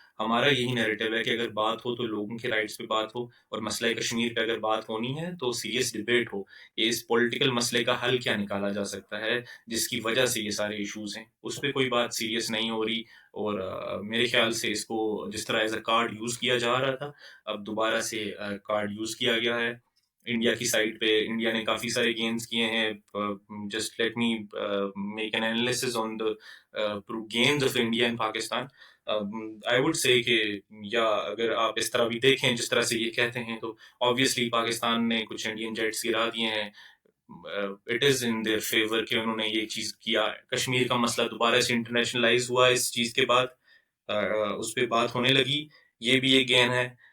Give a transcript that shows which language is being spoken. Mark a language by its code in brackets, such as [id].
[ur] ہمارا یہی نیریٹو ہے کہ اگر بات ہو تو لوگوں کے رائٹس پہ بات ہو، اور مسئلہ کشمیر پہ اگر بات ہونی ہے تو سیریس ڈبیٹ ہو کہ اس پولیٹیکل مسئلے کا حل کیا نکالا جا سکتا ہے جس کی وجہ سے یہ سارے ایشوز ہیں. اس پہ کوئی بات سیریس نہیں ہو رہی. اور میرے خیال سے اس کو جس طرح ایز اے کارڈ یوز کیا جا رہا تھا، اب دوبارہ سے کارڈ یوز کیا گیا ہے. انڈیا کی سائڈ پہ انڈیا نے کافی سارے گینز کیے ہیں. [en] Just let me make an analysis on the gains of India and Pakistan. I would say [ur] کہ یا اگر آپ اس طرح بھی دیکھیں جس طرح سے یہ کہتے ہیں تو آبویسلی پاکستان نے کچھ انڈین جیٹس گرا دیے ہیں. [en] it is in their favour [ur] کہ انہوں نے یہ چیز کیا. کشمیر کا مسئلہ دوبارہ سے انٹرنیشنلائز ہوا اس چیز کے بعد، اس پہ بات ہونے لگی. یہ بھی ایک گین ہے.